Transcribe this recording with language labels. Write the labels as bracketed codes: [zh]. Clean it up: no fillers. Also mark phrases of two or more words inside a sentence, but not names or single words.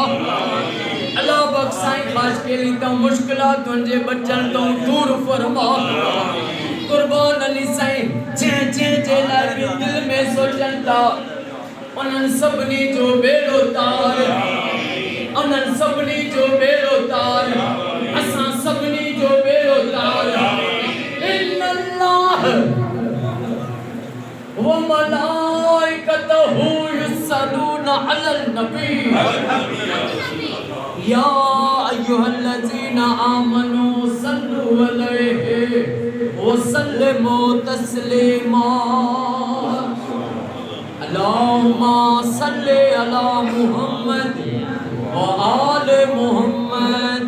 [sd] अल्लाह बख्शाई ख़ास केली तो मुश्किलात तुंहिंजे बचन तो दूर फरमा। कुर्बान अली साईं जे लाइ बि दिल में सोचनि था उन्हनि सभिनी जो बेड़ो तार, उन्हनि सभिनी जो बेड़ो तार, असां सभिनी जो बेड़ो तार। [ar] إن الله وملائكته يصلون على النبي يا أيها الذين آمنوا صلوا عليه وسلموا تسليما. اللهم صل على محمد وآل محمد.